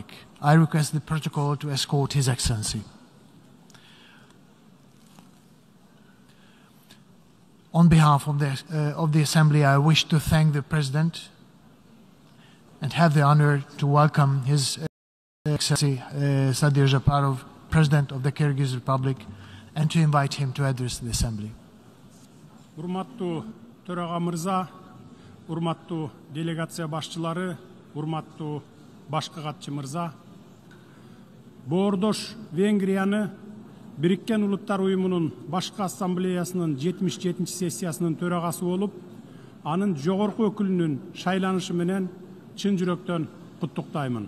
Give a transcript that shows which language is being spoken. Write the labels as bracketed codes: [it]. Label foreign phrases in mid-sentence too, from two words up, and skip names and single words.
[en] I request the protocol to escort His Excellency. On behalf of the Assembly, I wish to thank the President and have the honor to welcome His Excellency Sadir Japarov, President of the Kyrgyz Republic, and to invite him to address the Assembly. [ky] Урматтуу төраға мырза, урматтуу делегация башчылары, урматтуу башкы катчы мырза, Боордош Венгрияны Бириккен Улуттар Уюмунун башкы ассамблеясынын 77-чи сессиясынын төрагасы болуп, анын жогорку өкүлүнүн шайланышы менен чын жүрөктөн куттуктаймын.